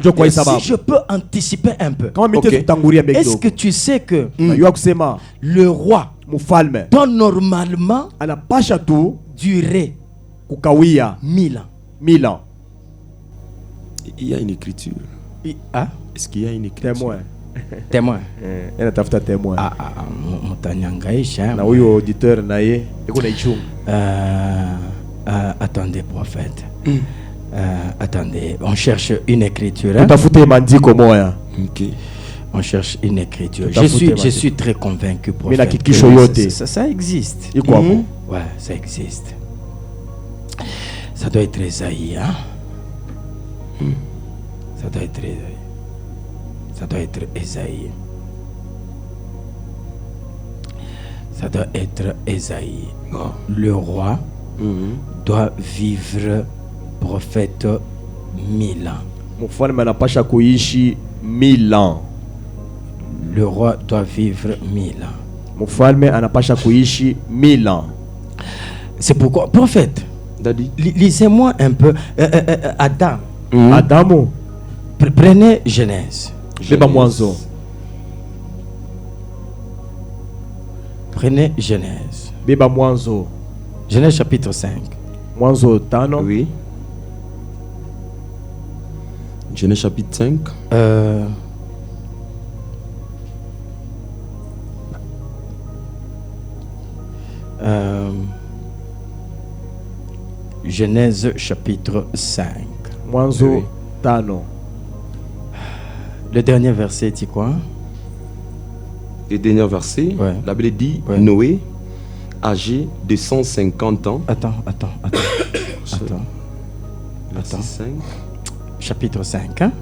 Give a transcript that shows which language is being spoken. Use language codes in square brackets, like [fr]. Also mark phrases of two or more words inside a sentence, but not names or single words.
[fr] Si je peux anticiper un peu, est-ce que tu sais que le roi doit normalement durer 1000 ans? Il y a une écriture. Est-ce qu'il y a une écriture? Témoin. Témoin. Il y a un témoin. [sw] Na huyo auditeur naye eko na ichungu. [fr] Attendez, prophète. Attendez, on cherche une écriture. [sw] Tutafute maandiko moya. [fr] OK. On cherche une écriture. Je suis très convaincu, prophète. Ça existe. Ouais, ça existe. Ça doit être Esaïe, hein? Ça doit être Esaïe. Ça doit être Esaïe. Ça doit être Esaïe. Le roi doit vivre, prophète, 1000 ans. [sw] Mfalme anapasha kuishi 1000 ans. [fr] Le roi doit vivre 1000 ans. [sw] Mfalme anapasha kuishi 1000 ans. [fr] C'est pourquoi, prophète, lisez-moi un peu Adam. Adamo. Prenez Genèse. Prenez Genèse. Genèse chapitre 5. [sw] Mwanzo tano. [fr] Oui. Genèse chapitre 5. Genèse chapitre 5. [sw] Mwanzo tano. [fr] Le dernier verset dit quoi? Le dernier verset, ouais. La Bible dit Noé, âgé de 150 ans. Attends. Verset 5. Chapitre 5, hein?